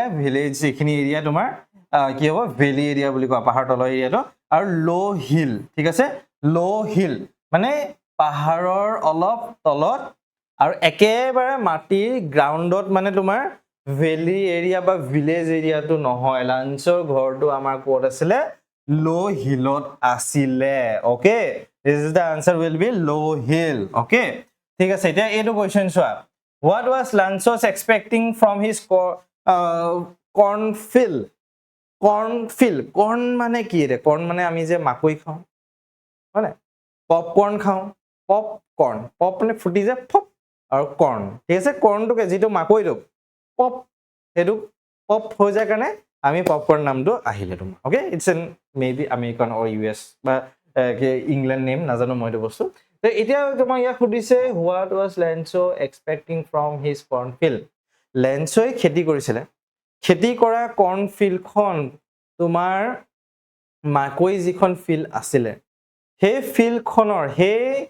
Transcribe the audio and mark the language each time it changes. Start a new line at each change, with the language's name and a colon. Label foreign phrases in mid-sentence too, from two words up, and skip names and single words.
Assamese: ভিলেজ এইখিনি এৰিয়া তোমাৰ কি হ'ব
English: valley area
Assamese: বুলি কোৱা পাহাৰৰ তলৰ এৰিয়াটো আৰু
English: low hill
Assamese: ঠিক আছে
English: low hill
Assamese: মানে পাহাৰৰ অলপ তলত আৰু একেবাৰে মাটিৰ গ্ৰাউণ্ডত মানে তোমাৰ
English: valley area
Assamese: বা
English: village areaটো
Assamese: নহয় লাঞ্চৰ ঘৰটো আমাৰ ক'ত আছিলে
English: low hillত
Assamese: আছিলে
English: okay this is the answer will be low hill okay
Assamese: ঠিক আছে এতিয়া এইটো কোৱেশ্চন চোৱা
English: what was Lanchos expecting from his cornfield corn
Assamese: মানে কি ৰে corn মানে আমি যে মাকৈ খাওঁ মানে পপকৰ্ন খাওঁ পপকৰ্ন পপ মানে ফুটি যে পপ আৰু কৰ্ন ঠিক আছে কৰ্নটোকে যিটো মাকৈটো পপ সেইটো পপ হৈ যায় কাৰণে আমি পপকৰ্ন নামটো আহিলে তোমাৰ
English: okay it's an maybe American or US
Assamese: বা
English: England name
Assamese: নাজানো মই এইটো বস্তু তো এতিয়া তোমাক ইয়াক সুধিছে
English: what was Lencho expecting from his cornfield
Assamese: লেঞ্চোই খেতি কৰিছিলে খেতি কৰা কৰ্ণফিল্ডখন তোমাৰ মাকৈ যিখন ফিল্ড আছিলে সেই ফিল্ডখনৰ সেই